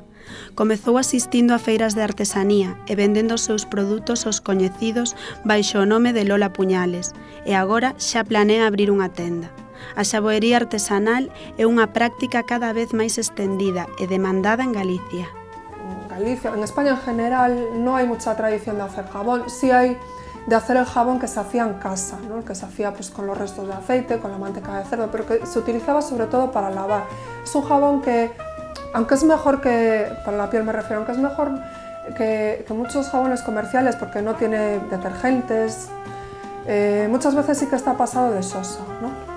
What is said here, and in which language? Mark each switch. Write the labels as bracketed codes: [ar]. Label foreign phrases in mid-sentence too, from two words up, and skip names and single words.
[gl] Comezou asistindo a feiras de artesanía e vendendo os seus produtos aos coñecidos baixo o nome de Lola Puñales e agora xa planea abrir unha tenda. A xaboería artesanal é unha práctica cada vez máis estendida e demandada en Galicia. [es] Galicia, en España en general no hay mucha tradición de hacer jabón, sí hay de hacer el jabón que se hacía en casa, ¿no? Que se hacía pues, con los restos de aceite, con la manteca de cerdo, pero que se utilizaba sobre todo para lavar. Es un jabón que, aunque es mejor que, para la piel me refiero, aunque es mejor que muchos jabones comerciales porque no tiene detergentes, muchas veces sí que está pasado de sosa, ¿no?